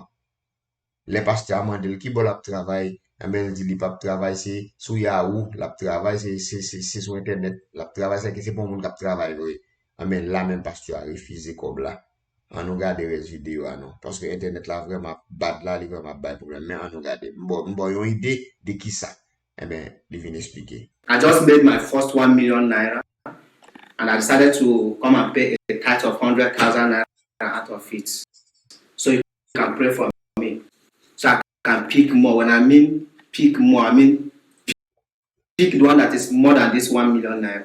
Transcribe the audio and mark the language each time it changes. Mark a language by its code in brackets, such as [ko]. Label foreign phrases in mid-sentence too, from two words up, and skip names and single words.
[ht] Le pasteur mandel ki bo lap travay, men di li pap travay se sou Yahoo, lap travay se sou internet, lap travay se ki se bon moun kap travay vwe. Men la men pasteur a refize kob la. An nou gade res video anon. Paske internet la vreman bad la, li vreman bay problem. Men an nou gade. Mbo yon ide de ki sa. Li vin explike. [en] I just made my first 1 million naira, and I decided to come and pay a tithe of 100,000 naira out of it. So you can pray for me, so I can pick more. When I mean pick more, I mean pick the one that is more than this 1 million naira.